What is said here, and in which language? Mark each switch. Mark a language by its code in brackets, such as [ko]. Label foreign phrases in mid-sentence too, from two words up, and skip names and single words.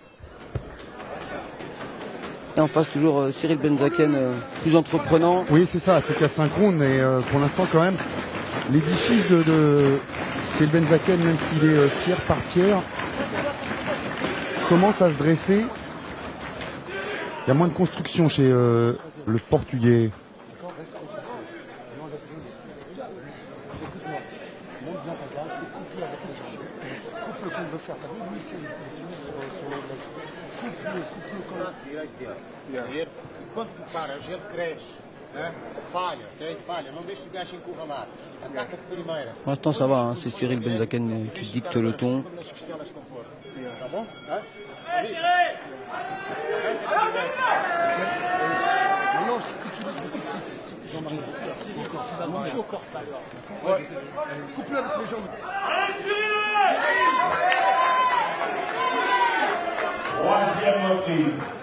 [fr] Et en face toujours Cyril Benzaken, plus entreprenant. Oui, c'est ça, c'est qu'à synchrone, mais pour l'instant quand même, l'édifice de Cyril Benzaken, même s'il est pierre par pierre, commence à se dresser. Il y a moins de construction chez le Portugais. [pt] Quando tu paras, ele cresce, né? Falha, não deixe o gajo encurralar. Ataca de primeira. [fr] Pour l'instant ça va, hein. C'est Cyril Benzaken qui dicte le ton. [pt] Tá bom? [fr] Coupe-le avec les jambes. Troisième reprise.